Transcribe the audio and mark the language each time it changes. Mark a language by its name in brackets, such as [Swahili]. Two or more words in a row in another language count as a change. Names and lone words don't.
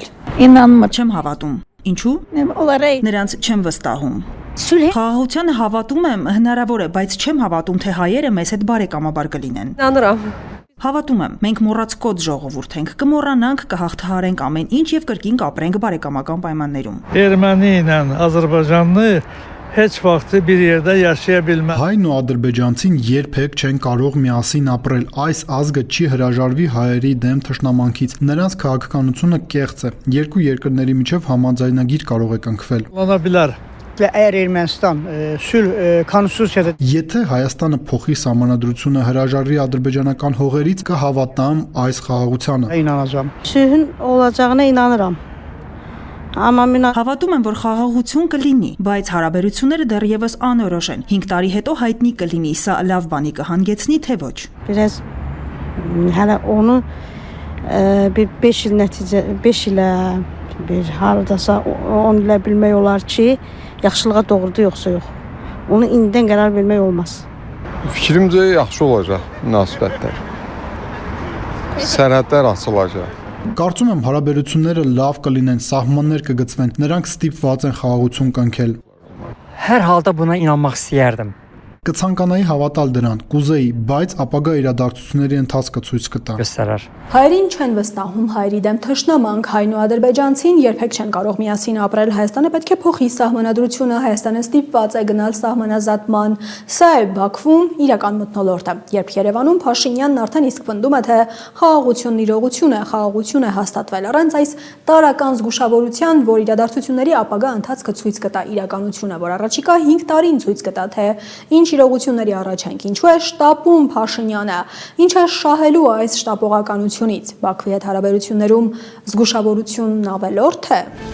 [Armenian] Չեմ հավատում։ Ինչու՞։ Նրանց չեմ վստահում։ Խաղաղությանը հավատում եմ, հնարավոր է, բայց չեմ հավատում, թե հայերը մեզ հետ բարեկամաբար կլինեն։ Հավատում եմ, մենք մոռացկոտ ժողովուրդ ենք, կմոռանանք, կհաղթահարենք ամեն ինչ եւ կրկին կապրենք բարեկամական պայմաններում։ [Azerbaijani] Erməni-lə Azərbaycanlı heç vaxt bir yerdə yaşaya bilməz։ [Armenian] Հայն ու ադրբեջանցին երբեք չեն կարող միասին ապրել։ Այս ազգը չի հրաժարվի հայերի դեմ թշնամանքից։ Նրանց քաղաքականությունը կեղծ է։ Երկու երկրների միջև համաձայնագիր կարող է կնքվել։ [Azerbaijani] Ola bilər։ Ermənistan sülh konstitusiyada [Armenian] Եթե Հայաստանը փոխի սահմանադրությունը հրաժարվի ադրբեջանական հողերից, կհավատամ այս խաղաղությանը։ [Azerbaijani] inanacağam. Sülhün olacağına inanıram. [Armenian] Հավատում եմ, որ խաղաղություն կլինի, բայց հարաբերությունները դեռևս անորոշ են։ 5 տարի հետո հայտնի կլինի, սա լավ բանի կհանգեցնի, թե ոչ։ [Azerbaijani] Biraz hələ onu bir 5 il nəticə 5 ilə bir hardasa 10 ilə bilmək olar ki, yaxşılığa doğrudur yoxsa yox. Onu indidən qərar vermək olmaz. Fikrimcə yaxşı olacaq münasibətlər. Sərhədlər açılacaq. [Armenian] Կարծում եմ հարաբերությունները լավ կլինեն, սահմաններ կգծվեն, նրանք ստիպված են խաղաղություն կնքել։ [Azerbaijani] Hər halda buna inanmaq istəyərdim։ [Armenian] Կցանկանայի հավատալ դրան, կուզեի, բայց ապագա իրադարձությունների ընթացքը ցույց կտա։ Հայերին չեն վստահում հայերի դեմ թշնամանք, հայն ու ադրբեջանցին երբեք չեն կարող միասին ապրել, Հայաստանը պետք է փոխի սահմանադրությունը, Հայաստանը ստիպված է գնալ սահմանազատման։ Սա է Բաքվում իրական մթնոլորտը, երբ Երևանում Փաշինյանն արդեն իսկ պնդում է, թե խաղաղությունն իրողություն է հաստատվել առանց այս տարրական զգուշավորության, որ իրադարձությունների ապագա ընթացքը ցույց կտա իրականությունը, որ առաջիկա 5 տարին ցույց կտա, թե ինչ իրողությունների առաջ ենք, ինչու է շտապում Փաշինյանը, ինչ է շահելու այս շտապողականությունից, Բաքվի հետ հարաբերություններում զգուշավորությունն ավելորդ է։